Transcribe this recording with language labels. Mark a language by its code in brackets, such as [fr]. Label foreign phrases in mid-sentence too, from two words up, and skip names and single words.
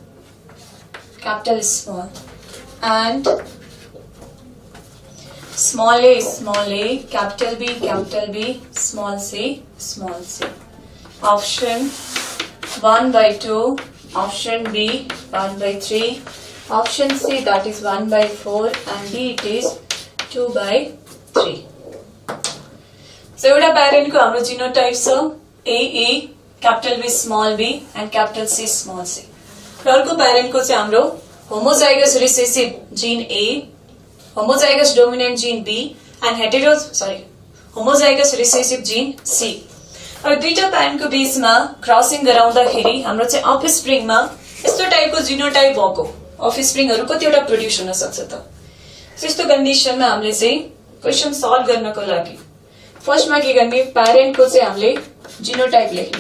[en] and small a, capital B, small c, Option 1/2, option B 1/3, option C that is 1/4, and D it is 2/3. [ne] So एउटा parent को हाम्रो genotype छ AA, [en] capital B small b and capital C small c. [ne] र अर्को parent को चाहिँ हाम्रो [en] homozygous recessive gene A, homozygous dominant gene B and homozygous recessive gene C. [ne] अब दुईटा parent को बीचमा क्रसिङ गराउँदाखेरि हाम्रो चाहिँ अफस्प्रिङमा यस्तो टाइपको जिनोटाइप भएको अफस्प्रिङहरु कतिवटा प्रोड्युस हुन सक्छ त? यस्तो कन्डिसनमा हामीले चाहिँ [en] question solve [ne] गर्नको लागि फर्स्टमा के गर्ने, प्यारेन्टको चाहिँ हामीले जिनोटाइप लेख्ने।